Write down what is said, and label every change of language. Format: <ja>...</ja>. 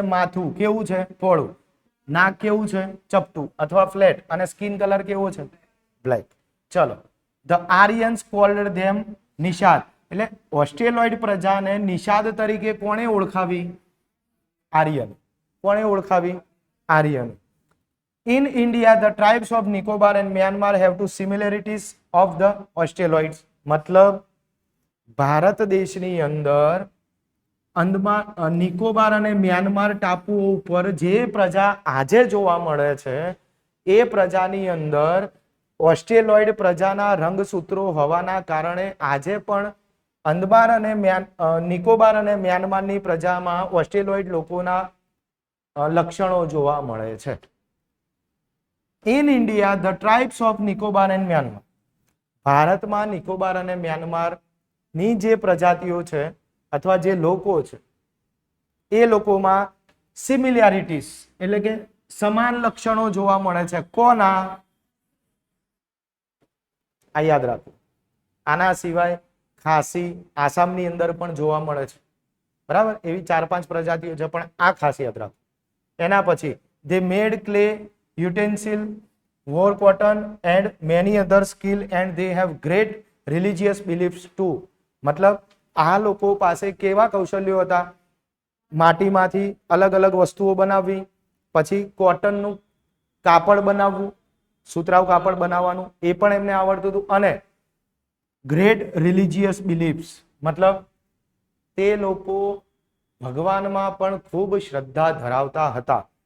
<gu>માથું કેવું છે? પહોળું. નાક કેવું છે? ચપટું અથવા ફ્લેટ. અને સ્કિન કલર કેવો છે? બ્લેક. ચલો.</gu> <en>The Aryans called them Nishad.</en> <gu>એટલે ઓસ્ટ્રેલોઇડ પ્રજાને નિષાદ તરીકે કોણે ઓળખાવી? આર્યન. કોણે ઓળખાવી? Aryan.</gu> <en>In India, the tribes of Nicobar and Myanmar have two similarities of the Australoids.</en> <gu>મતલબ ભારત દેશની અંદર અંદમાન, નિકોબાર અને મ્યાનમાર ટાપુઓ ઉપર જે પ્રજા આજે જોવા મળે છે એ પ્રજાની અંદર ઓસ્ટ્રેલોઇડ પ્રજાના રંગસૂત્રો હોવાના કારણે આજે પણ અંદમાન અને નિકોબાર અને મ્યાનમારની પ્રજામાં ઓસ્ટ્રેલોઇડ લોકોના લક્ષણો જોવા મળે છે.</gu> <en>In India, the tribes of Nicobar and Myanmar.</en> <gu>ભારતમાં નિકોબાર અને મ્યાનમારની જે પ્રજાતિઓ છે અથવા જે લોકો છે એ લોકોમાં સિમિલારિટીઝ એટલે કે સમાન લક્ષણો જોવા મળે છે. કોના? આ યાદ રાખો. આના સિવાય ખાસી આસામની અંદર પણ જોવા મળે છે. બરાબર. એવી 4-5 પ્રજાતિઓ છે પણ આ ખાસ યાદ રાખો. એના પછી</gu> <en>they made clay utensil wore cotton and many other skill and they have great religious beliefs too.</en> <gu>મતલબ આ લોકો પાસે કેવા કૌશલ્યો હતા? માટીમાંથી અલગ અલગ વસ્તુઓ બનાવવી, પછી કોટનનું કાપડ બનાવવું, સુતરાઉ કાપડ બનાવવાનું એ પણ એમને આવડતું હતું, અને</gu> <en>great religious beliefs</en> <gu>મતલબ તે લોકો ભગવાનમાં પણ ખૂબ શ્રદ્ધા ધરાવતા હતા.</gu>